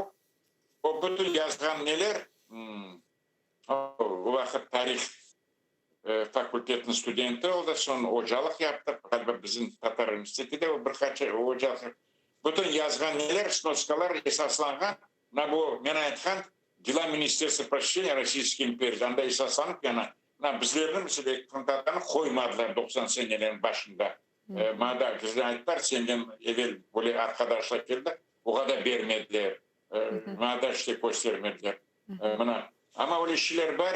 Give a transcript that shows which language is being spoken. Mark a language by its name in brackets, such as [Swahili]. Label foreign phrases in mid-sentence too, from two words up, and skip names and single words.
[Crimean Tatar] O bütün yazgan neler o vakit tarih fakültetinin studenti oldu. Sonra hocalık yaptı. Galiba bizim Tatar Üniversitesi'de o birkaç hocalık. Bütün yazgan neler, snoskalar esaslangan. Bu men aytgan [Russian] Дела Министерства просвещения Российской империи. [Crimean Tatar] Anda esaslanıp yani bizlerin mesela kantatlarını koymadılar 90 senelerin başında. Mada kızlar ayttılar senden evvel böyle arkadaşlar geldi. O kadar vermediler. Mada işte göstermediler. Ama öyle şeyler var.